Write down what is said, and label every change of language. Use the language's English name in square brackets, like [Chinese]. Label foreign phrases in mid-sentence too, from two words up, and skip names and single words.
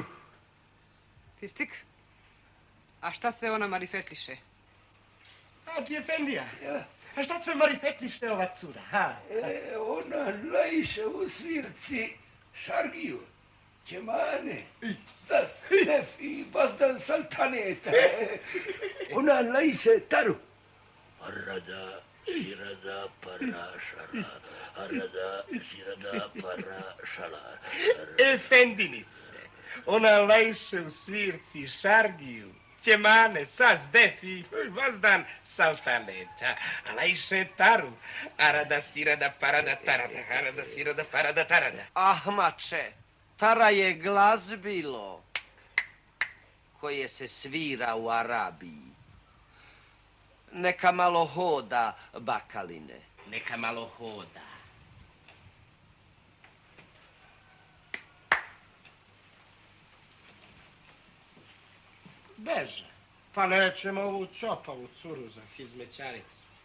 [Bosnian] Fistik? A šta sve ona marifetliše? Hadži Efendija, Ja. a šta sve marifetliše ova cura, ha? Ona laiše u svirci šargiju, ćemane, zas, nef i bazdan saltaneta. Ona laiše taru. Arada, sirada, para, šala. Arada, sirada, para, šala. Efendinice, ona laiše u svirci šargiju, ćemane, sas, def i vazdan saltaneta. A laiše taru, arada, sirada, parada, tarada, arada, sirada, parada, tarada. Ahmače, tara je glazbilo koje se svira u Arabiji. Neka malo hoda, bakaline. Neka malo hoda. Beže, pa nećemo ovu čopavu curu za hizmećaricu.